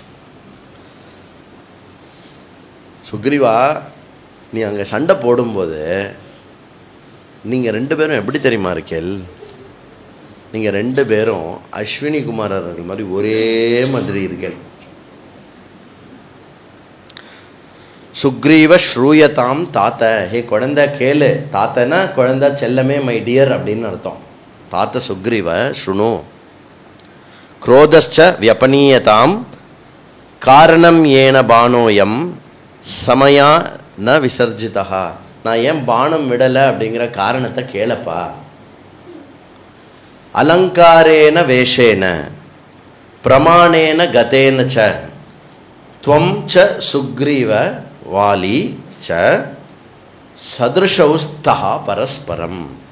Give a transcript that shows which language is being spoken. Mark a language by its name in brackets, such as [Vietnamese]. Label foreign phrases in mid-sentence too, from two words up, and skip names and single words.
[Tamil] சுக்ரீவா, நீ அங்கே சண்டை போடும்போது நீங்கள் 2 பேரும் எப்படி தெரியுமா இருக்கேள், நீங்கள் 2 பேரும் அஸ்வினி குமாரர்கள் மாதிரி ஒரே மாதிரி இருக்கேள். [Sanskrit] सुग्रीव श्रूयतां तात, [Tamil] ஹே குழந்தை கேளு, தாத்தனா குழந்தை செல்லமே, [English] my dear [Tamil] அப்படின்னு அர்த்தம். [Sanskrit] तात सुग्रीव शृणु, क्रोधश्च व्यपनीयतां कारणं येन बाणोयम समया न विसर्जितः. [Tamil] நான் ஏன் பானம் விடலை அப்படிங்கிற காரணத்தை கேளப்பா. [Sanskrit] अलङ्कारेण वेषेण प्रमाणेन गतेन च त्वं च सुग्रीव वाली च सदृशौस्थः परस्परम्.